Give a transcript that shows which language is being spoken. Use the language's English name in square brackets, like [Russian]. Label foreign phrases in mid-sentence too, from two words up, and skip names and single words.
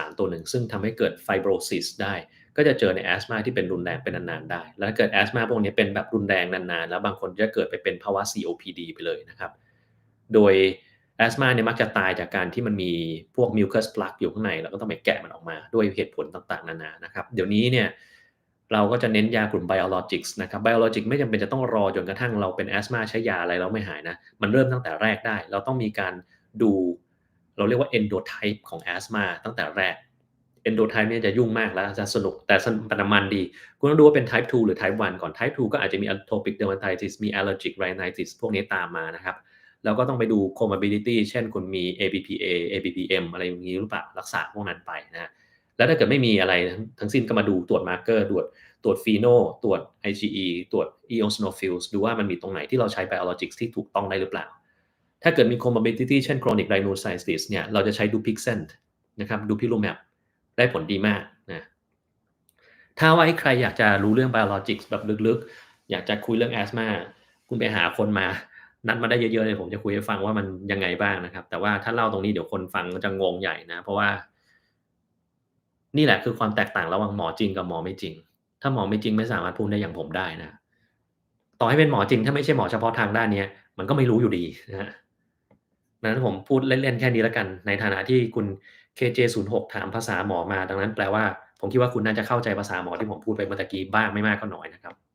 [Thai] ตัวหนึ่งซึ่งทำให้เกิด fibrosis ได้ก็จะเจอในแอสมาที่เป็นรุนแรงเป็นนานๆได้แล้วเกิดแอสมาพวกนี้เป็นแบบรุนแรงนานๆแล้วบางคนจะเกิดไปเป็นภาวะ COPD ไปเลยนะครับโดยแอสมาเนี่ยมักจะตายจากการที่มันมีพวก [English] mucus plug [Thai] อยู่ข้างในแล้วก็ต้องไปแกะมันออกมาด้วยเหตุผลต่างๆนานานะครับเดี๋ยวนี้เนี่ยเราก็จะเน้นยากลุ่ม biologics นะครับ biologic ไม่จำเป็นจะต้อง รอจนกระทั่งเราเป็นแอสมาใช้ยาอะไรแล้วไม่หายนะมันเริ่มตั้งแต่แรกได้เราต้องมีการดูเราเรียกว่า endotype ของแอสมาตั้งแต่แรก endotype เนี่ยจะยุ่งมากแล้วจะสนุกแต่มันดีคุณต้องดูว่าเป็น [English] type 2 [Thai] หรือ [English] type 1 [Thai] ก่อน [English] type 2 [Thai] ก็อาจจะมี [English] atopic dermatitis [Thai] มี [English] allergic rhinitis [Thai] พวกนี้ตามมานะครับแล้วก็ต้องไปดู comorbidity เช่นคุณมี [English] ABPA ABPM [Thai] อะไรอย่างนี้ห รือเปล่ารักษาพวกนั้นไปนะแล้วถ้าเกิดไม่มีอะไรทั้งสิ้นก็มาดูตรวจมาร์เกอร์ตรวจฟีโนตรวจ IgE ตรวจ eosinophils ดูว่ามันมีตรงไหนที่เราใช้ biologics ที่ถูกต้องได้หรือเปล่าถ้าเกิด มี comorbidity เช่น [English] chronic rhinosinusitis [Thai] เนี่ยเราจะใช้ Dupixent นะครับ Dupilumab ได้ผลดีมากนะถ้าว่าใครอยากจะรู้เรื่อง biologics แบบลึกๆอยากจะคุยเรื่อง asthma คุณ ไปหาคนมานัดมาได้เยอะๆเลยผมจะคุยให้ฟังว่ามันยังไงบ้างนะครับแต่ว่าถ้าเล่าตรงนี้เดี๋ยวคนฟังก็จะงงใหญ่นะเพราะว่านี่แหละคือความแตกต่างระหว่างหมอจริงกับหมอไม่จริงถ้าหมอไม่จริงไม่สามารถพูดได้อย่างผมได้นะต่อให้เป็นหมอจริงถ้าไม่ใช่หมอเฉพาะทางด้านนี้มันก็ไม่รู้อยู่ดีนะฮะดังนั้นผมพูดเล่นๆแค่นี้แล้วกันในฐานะที่คุณ KJ06 ถามภาษาหมอมาดังนั้นแปลว่าผมคิดว่าคุณน่าจะเข้าใจภาษาหมอที่ผมพูดไปเมื่อกี้บ้างไม่มากก็น้อยนะครับ